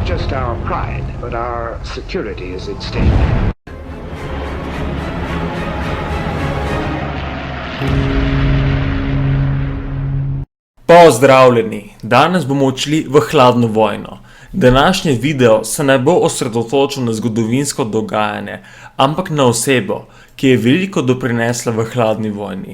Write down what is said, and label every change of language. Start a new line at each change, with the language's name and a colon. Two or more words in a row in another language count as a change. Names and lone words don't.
English: just our pride, but our security is at stake.
Slovenian: Pozdravljeni! Danes bomo odšli v hladno vojno. Današnji video se ne bo osredotočil na zgodovinsko dogajanje, ampak na osebo, ki je veliko doprinesla v hladni vojni.